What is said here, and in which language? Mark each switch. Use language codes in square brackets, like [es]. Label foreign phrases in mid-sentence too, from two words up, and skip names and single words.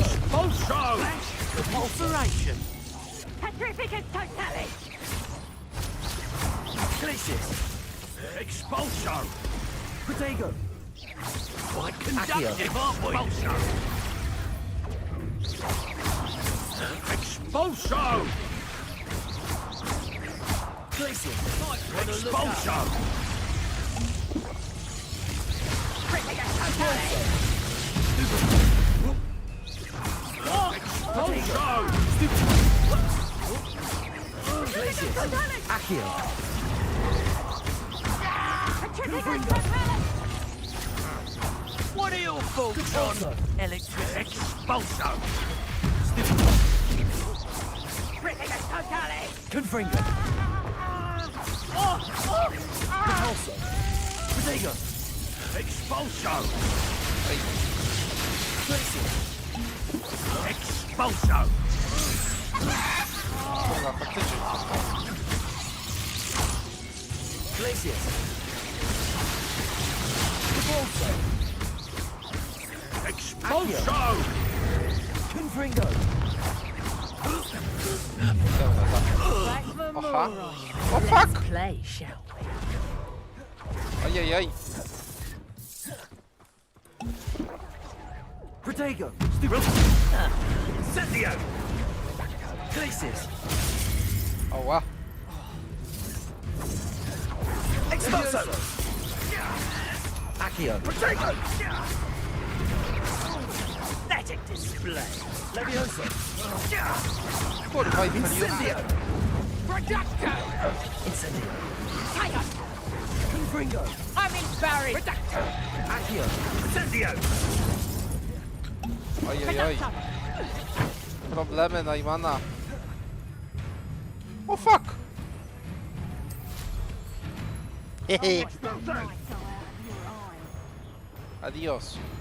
[en] Ulceration. [la] Petrificus totalis! Glacius. Expulso! Protego! [en] Quite conductive, aren't we? [la] Expulso! Glacius! Expulso! Expulso! Glacius! Accio! [en] What are your thoughts on electric expulso? [la] Confringo! Repulso! Protego! Expulso! Glacius! Expulso! [pl] Kurwa, faktycznie. [la] Glacius! Repulso! Expulso! Confringo! Aha. [pl] O fuck! [en] Play, shall we? Ajajaj. [la] Protego! Incendio! Glacius! Oła. Expulso! Accio! [en] Protego! Pathetic display! [la] Levioso! [pl] Kurwa, i paliłem. [la] Incendio! Reducto! Incendio! [en] Tiger! [la] Confringo! [en] I'm embarrassed! [la] Reducto! Accio! Incendio! [pl] Ojojoj. Problemy Najmana. O fuck! Hehe. [es] Adios.